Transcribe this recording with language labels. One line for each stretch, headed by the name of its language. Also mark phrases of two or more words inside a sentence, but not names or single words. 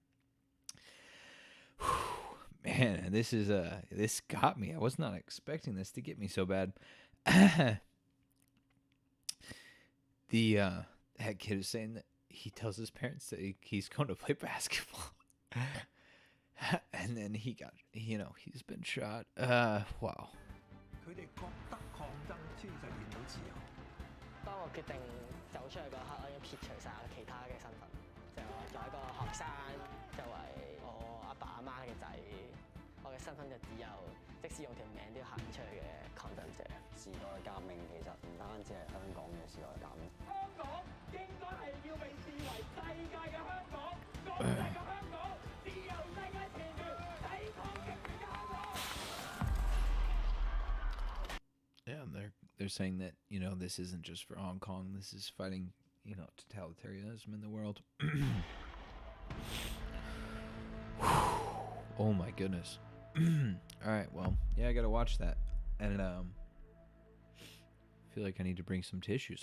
English: Man, this got me. I was not expecting this to get me so bad. That kid is saying that he tells his parents that he's going to play basketball. And then he's been shot. Wow.
Cantonese: 佢哋覺得抗爭先實現到自由。當我決定走出去嗰刻，我已經撇除晒其他嘅身份，就我作為一個學生，作為我阿爸阿媽嘅仔，我嘅身份就只有即使用條命都要行出去嘅抗爭者。時代革命其實唔單止係香港嘅時代革命。香港應該係要被視為世界嘅香港，國際嘅香港，自由世界前沿，抵抗極權嘅香港。
English: Yeah, they're saying that, this isn't just for Hong Kong. This is fighting, totalitarianism in the world. Oh my goodness. All right, well, yeah, I gotta watch that, and feel like I need to bring some tissues.